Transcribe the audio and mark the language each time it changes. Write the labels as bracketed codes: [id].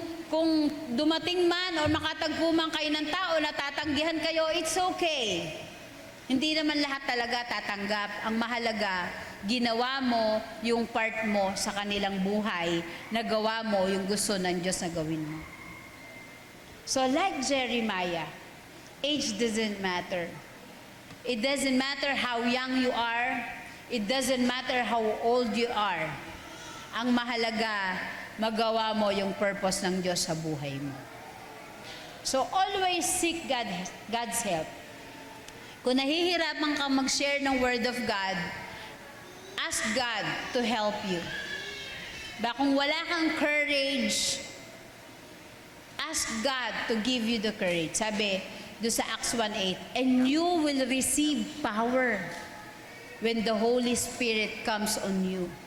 [tl] Kung dumating man o makatagpo man kayo ng tao na tatanggihan kayo, [en] it's okay. [tl] Hindi naman lahat talaga tatanggap. Ang mahalaga, ginawa mo yung part mo sa kanilang buhay, nagawa mo yung gusto ng Diyos na gawin mo. [en] So like Jeremiah, age doesn't matter. It doesn't matter how young you are. It doesn't matter how old you are. [tl] Ang mahalaga, magawa mo yung purpose ng Diyos sa buhay mo. [en] So always seek God's help. [tl] Kung nahihirapan kang mag-share ng [en] Word of God, ask God to help you. [tl] Kung wala kang [en] courage, Ask God to give you the courage. [tl] Sabi doon sa [en] Acts 1:8, and you will receive power when the Holy Spirit comes on you.